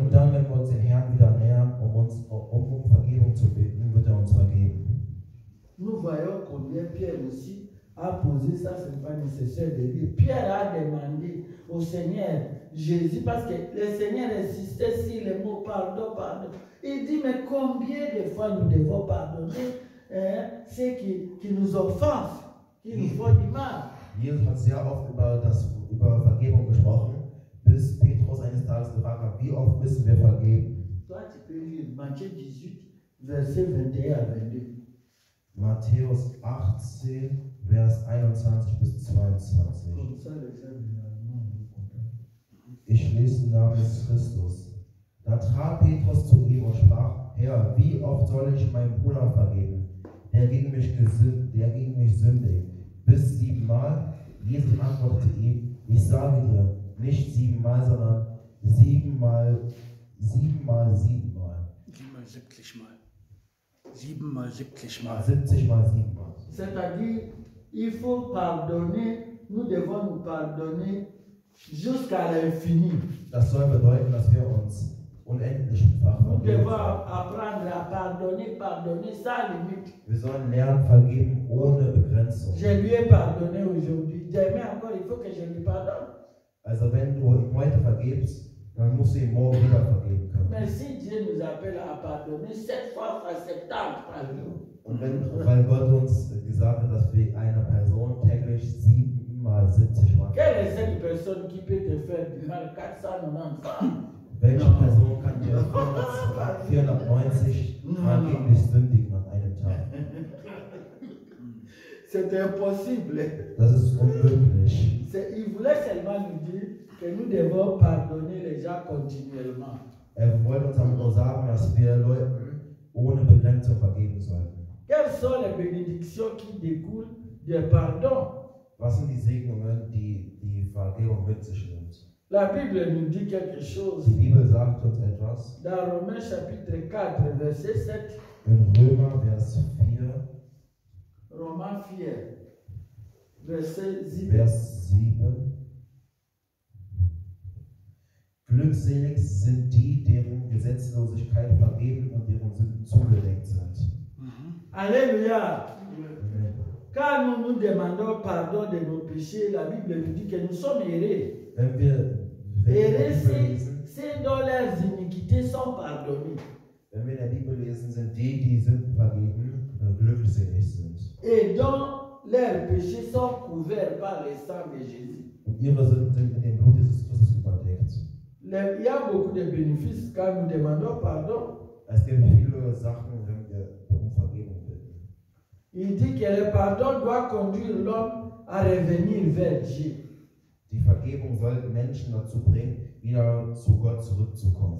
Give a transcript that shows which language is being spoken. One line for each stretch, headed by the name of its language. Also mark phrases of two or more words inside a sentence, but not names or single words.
German: Und dann, wenn wir uns dem Herrn wieder nähern, um Vergebung zu bitten, wird er uns vergeben.
French: Nous voyons combien Pierre aussi a posé ça, ce n'est pas nécessaire de dire. Pierre a demandé au Seigneur Jésus, parce que le Seigneur insistait sur le mot pardon, pardon. Il dit, mais combien de fois nous devons pardonner ceux qui nous offensent, qui nous font du mal.
German: Jesus hat sehr oft über Vergebung gesprochen, bis Petrus eines Tages gefragt hat, wie oft müssen wir vergeben?
French: Toi, tu peux lire Matthieu 18, versets 21 à 22.
German: Matthäus 18, Vers 21 bis 22.
French: Comme ça, les frères, généralement, vous comprenez.
German: Ich lese im Namen des Christus. Da trat Petrus zu ihm und sprach, Herr, wie oft soll ich meinem Bruder vergeben, der gegen mich sündigt? Bis 7-mal? Jesus antwortete ihm, ich sage dir, nicht 7-mal, sondern 7-mal 7-mal 7-mal. 7-mal 70-mal. 70-mal 7-mal.
French: C'est-à-dire, il faut pardonner, nous devons nous pardonner jusqu'à l'infini.
German: Das soll bedeuten, dass wir uns unendlichfach
French: Nous
German: vergeben
French: devons
German: sollen.
French: apprendre à pardonner sans limite.
German: Wir sollen lernen, vergeben ohne Begrenzung.
French: Je lui ai pardonné aujourd'hui. Demain encore, il faut que je lui pardonne.
German: Also wenn du ihm heute vergibst, dann musst du ihm morgen wieder vergeben können.
French: Mais si Dieu nous appelle à pardonner 7 fois à 70 par jour,
German: Und weil Gott uns gesagt hat, dass wir einer Person täglich 7-mal 70 Mal.
French: quelle est cette personne qui peut te faire du mal 490 fois?
German: Welche Person kann dir 490 Mal gegen dich sündigen an einem Tag?
French: C'est impossible.
German: Das ist unmöglich.
French: Il voulait seulement nous dire que nous devons pardonner les gens continuellement.
German: Wollte uns damit nur sagen, dass wir Leuten ohne Begrenzung vergeben sollten.
French: Quelles sont les bénédictions qui découlent du pardon?
German: Was sind die Segnungen, die die Vergebung mit sich nimmt?
French: La Bible nous dit quelque chose.
German: Die Bibel sagt uns etwas.
French: Dans Romains chapitre 4, verset 7,
German: In Römer, Vers 4,
French: Romains 4, verset 7.
German: Vers 7. Glückselig sind die, deren Gesetzlosigkeit vergeben und deren Sünden zugedenkt sind.
French: Alléluia. Amen. Quand nous nous demandons pardon de nos péchés, la Bible nous dit que nous sommes heureux.
German: Wenn wir
French: Heureux,
German: in der Bibel lesen,
French: c'est dont leurs iniquités sont pardonnées.
German: wenn wir in der Bibel lesen, sind die Sünden vergeben, glückselig sind.
French: Et dont leurs péchés sont couverts par le sang de Jésus.
German: Und ihre Sünden sind mit dem Blut Jesus Christus überdeckt.
French: Il y a beaucoup de bénéfices quand nous demandons pardon.
German: Es gibt viele Sachen, wenn wir um Vergebung bitten.
French: Il dit que le pardon doit conduire l'homme à revenir vers Dieu.
German: Die Vergebung soll Menschen dazu bringen, wieder zu Gott zurückzukommen.